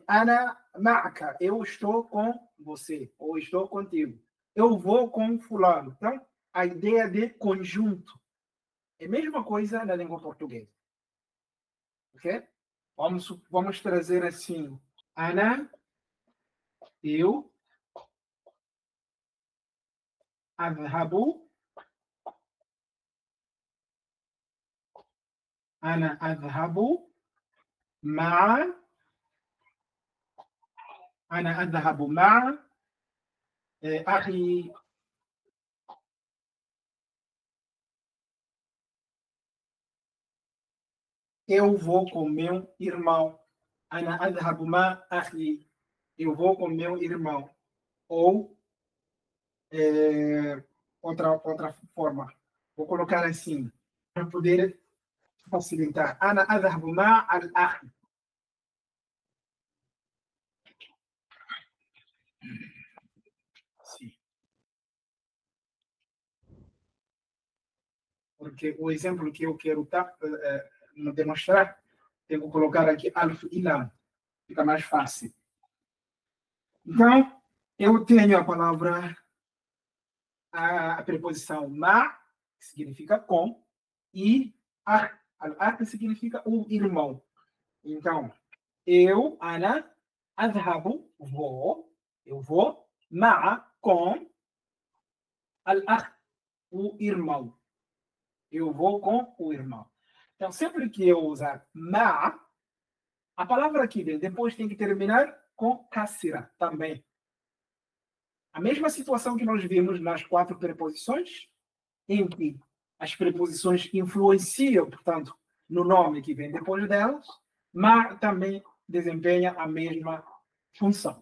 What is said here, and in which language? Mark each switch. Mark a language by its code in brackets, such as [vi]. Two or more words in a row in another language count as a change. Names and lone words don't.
[ar] أنا معك, [pt] eu estou com você, ou estou contigo. Eu vou com fulano. Então, a ideia de conjunto é a mesma coisa na língua portuguesa. Ok? Vamos trazer assim. Ana, eu, [ar] أذهب، أنا أذهب، مع، أنا أذهب مع، أخي, [pt] eu vou com meu irmão. [ar] أنا أذهب مع أخي, [pt] eu vou com meu irmão. Ou outra forma. Vou colocar assim, para poder facilitar. [ar] أنا أذهب مع الأخ. [pt] Sim. Porque o exemplo que eu quero demonstrar, tenho que colocar aqui alf e lam. Fica mais fácil. Então, eu tenho a palavra, a preposição ma, que significa com, e al-akh, que significa o irmão. Então, eu, [ar] أنا، أذهب, [pt] eu vou, ma'a, com, al-akh, o irmão. Eu vou com o irmão. Então, sempre que eu usar ma, a palavra que vem depois tem que terminar com kasra também. A mesma situação que nós vimos nas 4 preposições, em que as preposições influenciam, portanto, no nome que vem depois delas, mas também desempenha a mesma função.